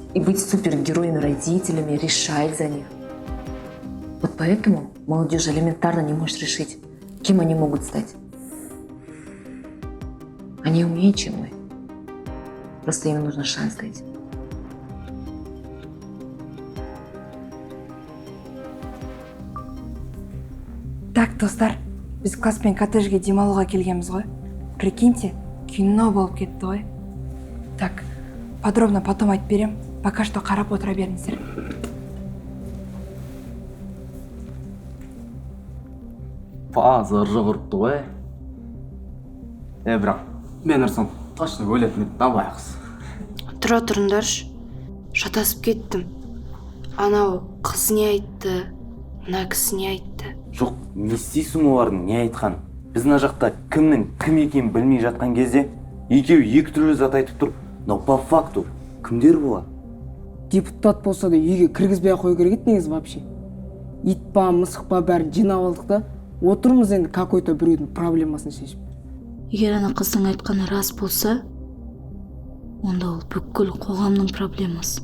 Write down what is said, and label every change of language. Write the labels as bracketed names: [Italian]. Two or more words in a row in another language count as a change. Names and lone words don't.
[Russian] И быть супергероями, родителями, решать за них. Вот поэтому молодежь элементарно не может решить, кем они могут стать. Они умнее, чем мы. Просто им нужно шанс дать. Так, [Kazakh] достар, біз класспен коттеджге демалуға келгенбіз ғой. Прикиньте, кино болып кетті ғой. [Russian] Так, подробно потом [Kazakh] айтып берем. [Russian] Пока что [Kazakh] қарап отыра беріңіздер. Базар ұрыпты ғой. Бірақ мен ұрсам точно өлетін еді табайықсыз. Тұра тұрыңдаршы. Шатасып кеттім. Анау қыз не айтты, мына кісі не айтты. Жоқ, не істейсің олардың не айтқан? Біз мына жақта кімнің кім екенін білмей жатқан кезде екеуі екі түрлі зат айтып тұр. [Russian] Но по факту [Kazakh] кімдер болады? Депутат болса да үйге кіргізбей қою керек еді негізі вообще. Ит па, мысық па бәрін жинап алдық да, отырмыз енді какой-то біреудің проблемасын шешіп. Егер ана қыздың айтқаны рас болса, онда ол бүкіл қоғамның проблемасы.